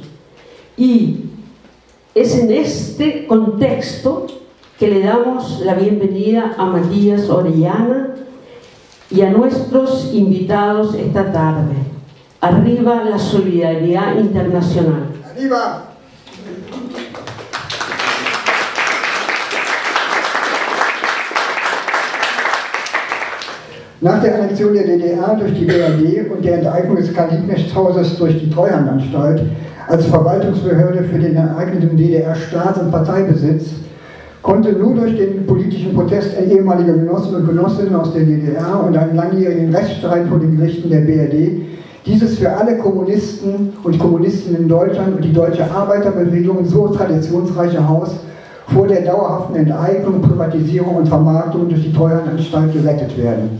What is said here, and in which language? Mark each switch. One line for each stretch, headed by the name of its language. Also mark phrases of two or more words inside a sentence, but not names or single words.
Spanish: Y es en este contexto que le damos la bienvenida a Matías Orellana y a nuestros invitados esta tarde. Arriba la solidaridad internacional. ¡Arriba!
German: Nach der Annexion der DDR durch die BRD und der Enteignung des Karl-Liebknecht-Hauses durch die Treuhandanstalt als Verwaltungsbehörde für den ereigneten DDR-Staats- und Parteibesitz konnte nur durch den politischen Protest ehemaliger Genossen und Genossinnen aus der DDR und einen langjährigen Rechtsstreit vor den Gerichten der BRD dieses für alle Kommunisten und Kommunistinnen in Deutschland und die deutsche Arbeiterbewegung so traditionsreiche Haus vor der dauerhaften Enteignung, Privatisierung und Vermarktung durch die Treuhandanstalt gerettet werden.